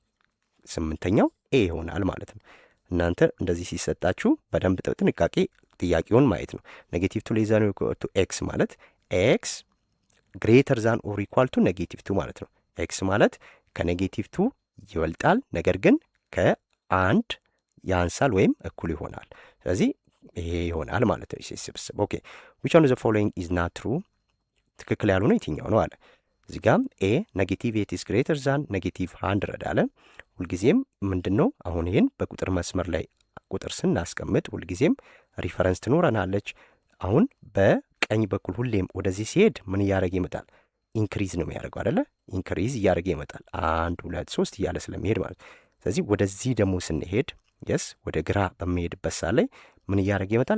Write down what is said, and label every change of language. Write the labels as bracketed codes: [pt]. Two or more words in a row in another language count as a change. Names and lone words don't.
[am] ስምንተኛው ኤ ይሆናል ማለት ነው። እናንተ እንደዚህ ሲሰጣችሁ በደንብ ጥንቃቄ ጥያቄውን ማየት ነው። [en] negative 2 less than or equal to x [am] ማለት [en] x greater than or equal to negative 2 [am] ማለት ነው። ኤክስ ማለት ከኔጌቲቭ 2 ይበልጣል፣ ነገር ግን ከአንድ ያንሳል ወይም እኩል ይሆናል። ስለዚህ ይሄ ይሆናል ማለት ነው ስብስብ። ኦኬ [en] which one of the following is not true? [am] ትክክል ያልሆነ የትኛው ነው አለ። እዚህ ጋር ኤ ኔጌቲቭ 8 [en] is greater than [am] ኔጌቲቭ 100 አለ። ሁልጊዜም ምንድን ነው አሁን ይህን በቁጥር መስመር ላይ ቁጥር ስናስቀምጥ ሁልጊዜም ሪፈረንስ ትኖረናለች። አሁን በቀኝ በኩል ሁሌም ወደዚህ ሲሄድ ምን እያደረገ ይመጣል? ኢንክሪዝ ነው የሚያደርገው አይደለ? ኢንክሪዝ እያደረገ ይመጣል 1 2 3 እያለ ስለሚሄድ ማለት ነው። ስለዚህ ወደዚህ ደግሞ ስንሄድ የስ ወደ ግራ በሚሄድበት ሰዓት ላይ ምን እያደረገ ይመጣል?